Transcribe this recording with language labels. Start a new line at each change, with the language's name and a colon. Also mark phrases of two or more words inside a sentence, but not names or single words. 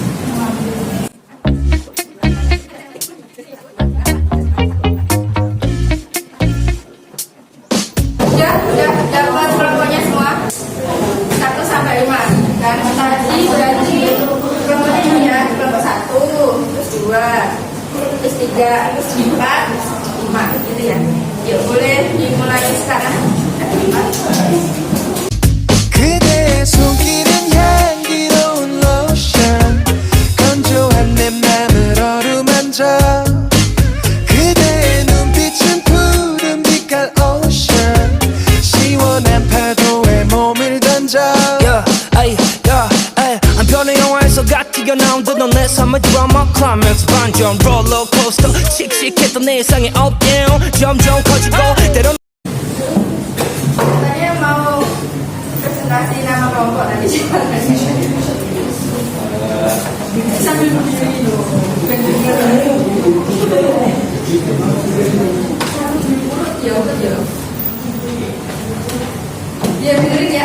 Indonesian: Udah dapat kelompoknya semua 1 sampai 5. Dan tadi berarti kelompoknya ini ya, kelompok 1, terus 2, terus 3, terus 4, 5 gitu ya. Yuk boleh dimulai sekarang.
Korean: 그대의 손길은 향기로운 로션 건조한 내 맘을 어루만져 그대의 눈빛은 푸른 빛깔 오션 시원한 파도에 몸을 던져 한 편의 영화에서 갓 튀어나온 듯 넌 내 삶의 드라마 클라이맥스 반전 롤러코스터 씩씩했던 내 일상의 updown 점점 커지고 때론
Indonesian: Saya mau presentasi nama kelompok tadi sambil berdiri ya dia dengerin ya.